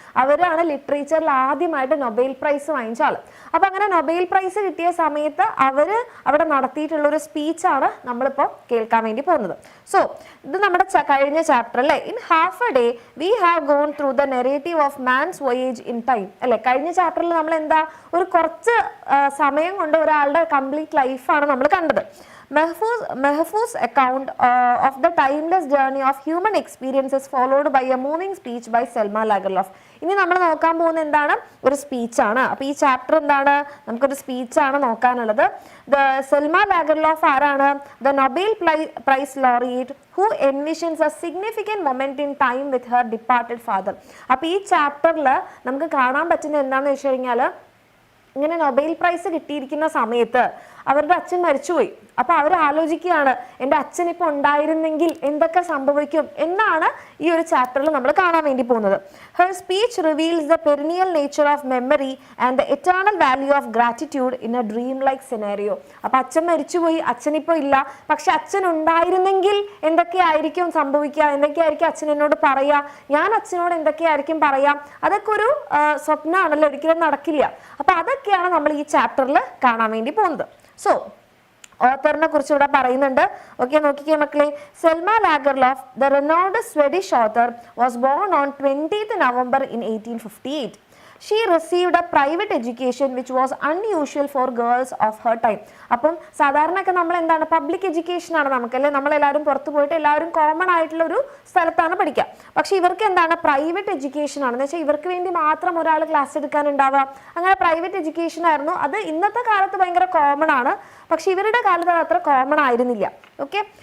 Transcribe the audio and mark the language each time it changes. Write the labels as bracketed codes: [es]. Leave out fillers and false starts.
[ml] അവരാണ് ലിറ്ററേച്ചറിൽ ആദ്യമായിട്ട് Nobel prize വാങ്ങിച്ച ആൾ. അപ്പം അങ്ങനെ നൊബേൽ പ്രൈസ് കിട്ടിയ സമയത്ത് അവർ അവിടെ നടത്തിയിട്ടുള്ള ഒരു സ്പീച്ചാണ് നമ്മളിപ്പോൾ കേൾക്കാൻ വേണ്ടി പോകുന്നത്. [en] so [ml] ഇത് നമ്മുടെ കഴിഞ്ഞ ചാപ്റ്റർ അല്ലേ. [en] In half a day we have gone through the narrative of man's voyage in time അല്ലെ. [ml] കഴിഞ്ഞ ചാപ്റ്ററിൽ നമ്മൾ എന്താ ഒരു കുറച്ച് സമയം കൊണ്ട് ഒരാളുടെ കംപ്ലീറ്റ് ലൈഫാണ് നമ്മൾ കണ്ടത്. [en] Mahfouz account of the timeless journey of human experiences followed by a moving speech by Selma Lagerlof. [ml] ഇനി നമ്മൾ നോക്കാൻ പോകുന്ന എന്താണ്, ഒരു സ്പീച്ചാണ്. അപ്പോൾ ഈ ചാപ്റ്റർ എന്താണ്, നമുക്കൊരു സ്പീച്ചാണ് നോക്കാനുള്ളത്. സെൽമ ലാഗർലോഫ് ആരാണ്? [en] The Nobel prize laureate who envisions a significant moment in time with her departed father. [ml] അപ്പോൾ ഈ ചാപ്റ്ററിൽ നമുക്ക് കാണാൻ പറ്റുന്ന എന്താണെന്ന് വെച്ച് കഴിഞ്ഞാൽ, ഇങ്ങനെ നൊബേൽ പ്രൈസ് കിട്ടിയിരിക്കുന്ന സമയത്ത് അവരുടെ അച്ഛൻ മരിച്ചുപോയി. അപ്പോൾ അവർ ആലോചിക്കുകയാണ്, എൻ്റെ അച്ഛൻ ഇപ്പോൾ ഉണ്ടായിരുന്നെങ്കിൽ എന്തൊക്കെ സംഭവിക്കും എന്നാണ് ഈ ഒരു ചാപ്റ്ററിൽ നമ്മൾ കാണാൻ വേണ്ടി പോകുന്നത്. [en] Her speech reveals the perennial nature of memory and the eternal value of gratitude in a dream like scenario. [ml] അപ്പോൾ അച്ഛൻ മരിച്ചുപോയി, അച്ഛനിപ്പോൾ ഇല്ല, പക്ഷെ അച്ഛൻ ഉണ്ടായിരുന്നെങ്കിൽ എന്തൊക്കെയായിരിക്കും സംഭവിക്കുക, എന്തൊക്കെയായിരിക്കും അച്ഛൻ എന്നോട് പറയുക, ഞാൻ അച്ഛനോട് എന്തൊക്കെയായിരിക്കും പറയാം, അതൊക്കെ ഒരു സ്വപ്നമാണല്ലോ, ഒരിക്കലും നടക്കില്ല. അപ്പോൾ അതൊക്കെയാണ് നമ്മൾ ഈ ചാപ്റ്ററിൽ കാണാൻ വേണ്ടി പോകുന്നത്. സോ ഓത്തറിനെ കുറിച്ച് ഇവിടെ പറയുന്നുണ്ട്. ഓക്കെ, നോക്കിക്കേ മക്കളെ. [en] Selma Lagerlof, the renowned Swedish author, was born on 20th November in 1858. She received a private education which was unusual for girls of her time. [ml] അപ്പം സാധാരണയൊക്കെ നമ്മൾ എന്താണ്, പബ്ലിക് എഡ്യൂക്കേഷൻ ആണ് നമുക്കല്ലേ, നമ്മളെല്ലാവരും പുറത്ത് പോയിട്ട് എല്ലാവരും കോമൺ ആയിട്ടുള്ള ഒരു സ്ഥലത്താണ് പഠിക്കുക. പക്ഷെ ഇവർക്ക് എന്താണ്, പ്രൈവറ്റ് എഡ്യൂക്കേഷൻ ആണെന്ന് വെച്ചാൽ ഇവർക്ക് വേണ്ടി മാത്രം ഒരാൾ ക്ലാസ് എടുക്കാനുണ്ടാവുക. അങ്ങനെ പ്രൈവറ്റ് എഡ്യൂക്കേഷൻ ആയിരുന്നു. അത് ഇന്നത്തെ കാലത്ത് ഭയങ്കര കോമൺ ആണ്, പക്ഷെ ഇവരുടെ കാലത്ത് അത് അത്ര കോമൺ ആയിരുന്നില്ല. ഓക്കെ,